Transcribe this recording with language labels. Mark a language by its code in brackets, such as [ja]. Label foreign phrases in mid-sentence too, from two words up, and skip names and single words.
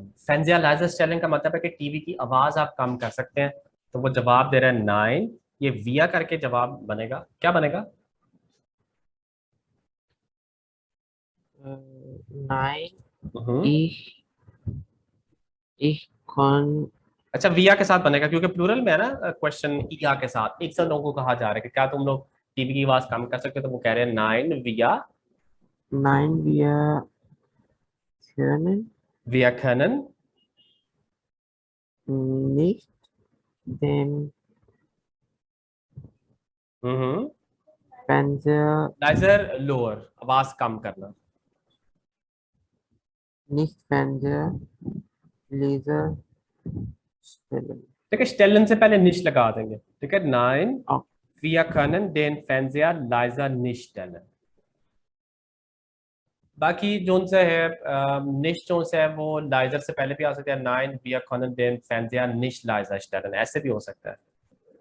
[de] Fernseher leiser stellen [hi] का मतलब है कि टीवी की आवाज आप कम कर सकते हैं। तो वो जवाब दे रहा है नाइन, ये विया करके जवाब बनेगा, क्या बनेगा? नाइन हम्म, [de] ich ich kann [hi] अच्छा विया के साथ बनेगा क्योंकि प्लूरल में है ना क्वेश्चन, इया के साथ एक साथ लोगों को कहा जा रहा है कि क्या तुम लोग टीवी की आवाज कम कर सकते हो, तो वो कह रहे हैं [de] nein wir, nein wir können विया können nicht den Fernseher [hi] लाइजर लोअर, आवाज कम करना। [de] nicht Fernseher leiser stellen। [hi] ठीक है, स्टेलन से पहले निश लगा देंगे। ठीक है, नाइन Oh, [de] wir können den Fernseher leiser nicht stellen। [hi] बाकी जोन से है निश जोन से है वो लाइजर से पहले भी आ सकता है, [de] नाइन wir können den Fernseher nicht leiser stellen, [hi] ऐसे भी हो सकता है।